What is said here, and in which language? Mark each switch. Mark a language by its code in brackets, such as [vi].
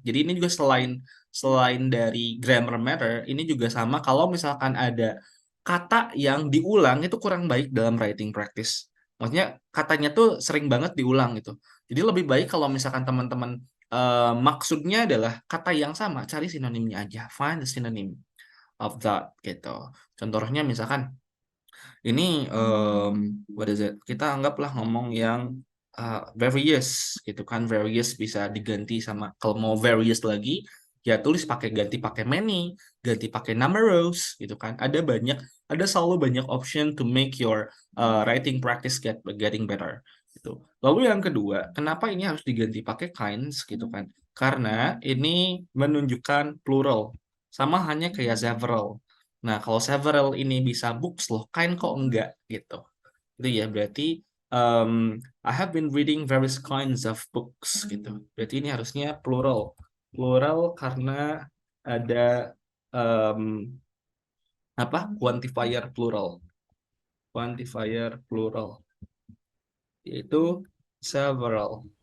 [id] Jadi ini juga selain selain dari grammar matter, ini juga sama kalau misalkan ada kata yang diulang itu kurang baik dalam writing practice. Maksudnya katanya tuh sering banget diulang gitu. Jadi lebih baik kalau misalkan teman-teman maksudnya adalah kata yang sama, cari sinonimnya aja. [en] Find the synonym of that gitu. [id] Contohnya misalkan ini [en] what is it? [id] Kita anggaplah ngomong yang various gitu kan. Various bisa diganti sama kalau mau various lagi ya tulis ganti pakai many, ganti pakai numerous gitu kan. Ada selalu banyak [en] option to make your writing practice getting better gitu. [id] Lalu yang kedua, kenapa ini harus diganti pakai kinds gitu kan? Karena ini menunjukkan plural sama hanya kayak several. Nah, kalau several ini bisa books loh, kind kok enggak gitu. Itu ya berarti [en] I have been reading various kinds of books gitu. [id] Berarti ini harusnya plural. Plural karena ada um, apa? [en] Quantifier plural. Quantifier plural yaitu several.